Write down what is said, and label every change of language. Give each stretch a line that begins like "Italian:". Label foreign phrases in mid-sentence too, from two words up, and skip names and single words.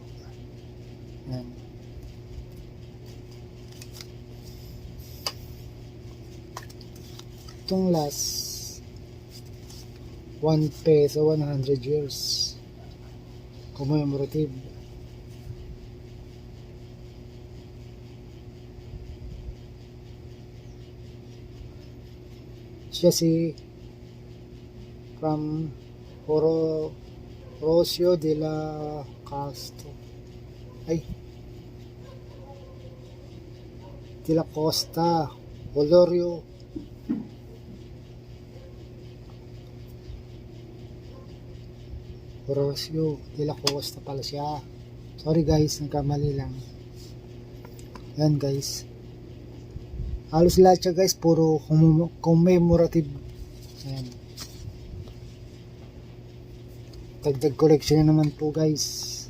Filipino: Ayan. Itong last, 1 peso, 100 years. Commemorative. Siya si from Rocio de la Castro. Ay. De la Costa. Olorio. Rocio de la Costa pala siya.
English: Sorry guys,
Filipino: nagkamali lang. Yan guys. Halos lahat siya guys, puro commemorative. Ayan. Dagdag collection na naman po guys.